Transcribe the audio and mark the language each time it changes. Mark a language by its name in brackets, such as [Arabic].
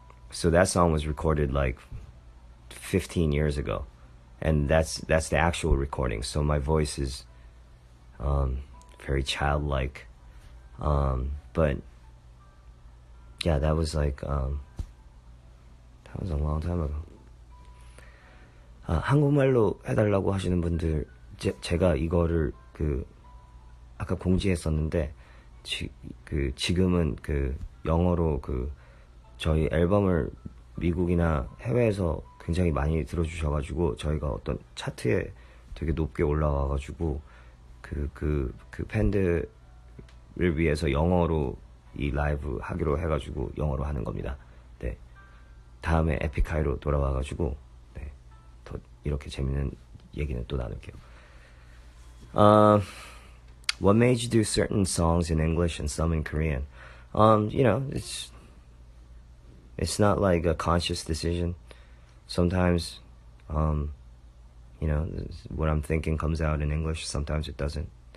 [English] So that song was recorded like 15 years ago, and that's the actual recording. So my voice is very childlike, but yeah, that was like that was a long time ago. [Korean] 한국말로 해달라고 하시는 분들, 제가 이거를 아까 공지했었는데 지금은 영어로 저희 앨범을 미국이나 해외에서 굉장히 많이 들어주셔가지고 저희가 어떤 차트에 되게 높게 올라와가지고 그 팬들을 위해서 영어로 이 라이브 하기로 해가지고 영어로 하는 겁니다. 네, 다음에 에픽하이로 돌아와가지고 네, 더 이렇게 재밌는 얘기는 또 나눌게요. [English] What made you do certain songs in English and some in Korean? It's not like a conscious decision. Sometimes, what I'm thinking comes out in English. Sometimes it doesn't.